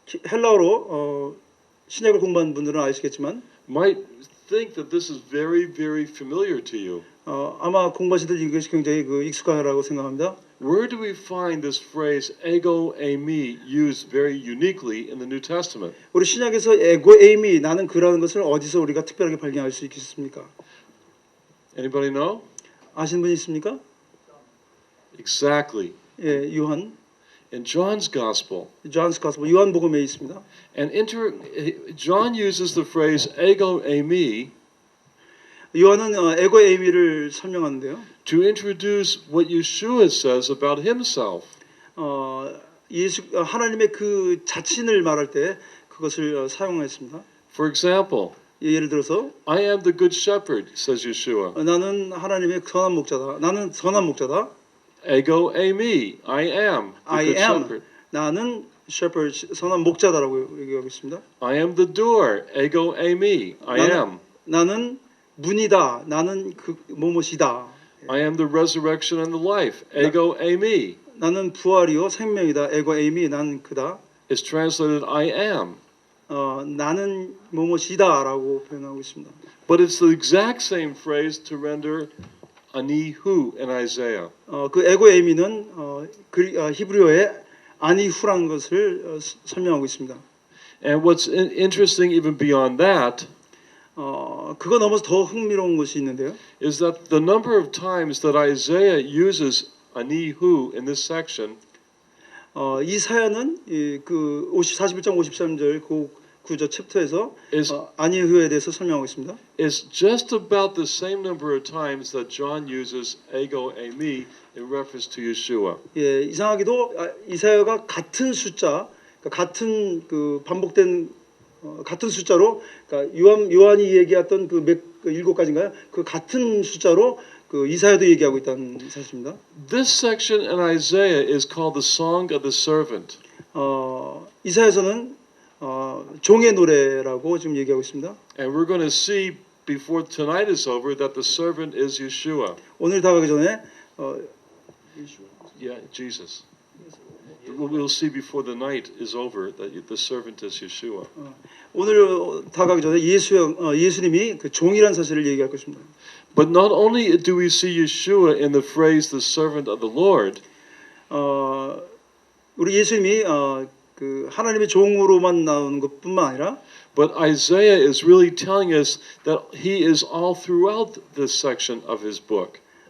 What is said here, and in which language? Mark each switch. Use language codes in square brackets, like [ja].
[ko] 헬라어로 신약을 공부한 분들은 아시겠지만 [en] might think that this is very, very familiar to you. [ko] 아마 공부하시들 이것이 굉장히 익숙하라고 생각합니다. [en] Where do we find this phrase ego eimi used very uniquely in the New Testament? [ko] 우리 신약에서 에고 에이미 나는 그라는 것을 어디서 우리가 특별하게 발견할 수 있겠습니까? [en] Anybody know? [ko] 아시는 분 있습니까? [en] Exactly. [ko] 예, 요한 [en] In John's Gospel. 존스 가스펠 [ko] 요한복음에 있습니다. [en] And John uses the phrase ego eimi [ko] 요한은 에고 에이미를 설명하는데요. [en] to introduce what Yeshua says about himself. [ko] 하나님의 그 자신을 말할 때 그것을 사용했습니다. [en] For example, [ko] 예를 들어서 [en] I am the good shepherd, says Yeshua. [ko] 나는 하나님의 선한 목자다. 나는 선한 목자다. [en] Ego eimi, I am the I good am. shepherd. [ko] 나는 shepherd, 선한 목자다라고 얘기하고 있습니다. [en] I am the door, ego eimi, I am. [ko] 나는 문이다. 나는 그 뭐뭐시다. [en] I am the resurrection and the life, ego eimi. [ko] 나는 부활이요 생명이다. 에고 에이미 난 그다. [en] It's translated I am. [ko] 나는 뭐뭐시다라고 표현하고 있습니다. [en] But it's the exact same phrase to render ani hu in Isaiah. [ko] 그 에고 에이미는 히브리어의 아니후라는 것을 설명하고 있습니다. [en] And what's interesting even beyond that [ko] 그거 넘어서 더 흥미로운 것이 있는데요. [en] is that the number of times that Isaiah uses ani hu in this section [ko] 이사야는 그 41장 53절 그 구절 챕터에서 [en] is [ko] 아니후에 대해서 설명하고 있습니다. [en] is just about the same number of times that John uses ego eimi in reference to Yeshua. [ko] 예, 이상하게도 이사야가 같은 숫자, 그러니까 같은 그 반복된 같은 숫자로, 그러니까 요한이 얘기했던 그 7가지인가요? 그 같은 숫자로 그 이사야도 얘기하고 있다는 사실입니다. [en] This section in Isaiah is called the Song of the Servant. [ko] 이사야서는 종의 노래라고 지금 얘기하고 있습니다. [en] And we're going to see before tonight is over that the servant is Yeshua. [ko] 오늘 다 가기 전에 [en] Yeah, Jesus. We'll see before the night is over that the servant is Yeshua. [ko] 오늘 다 가기 전에 예수님이 그 종이란 사실을 얘기할 것입니다. [en] But not only do we see Yeshua in the phrase the servant of the Lord, [ko] 우리 예수님이 그 하나님의 종으로만 나오는 것뿐만 아니라 [en] but Isaiah is really telling us that he is all throughout this section of his book.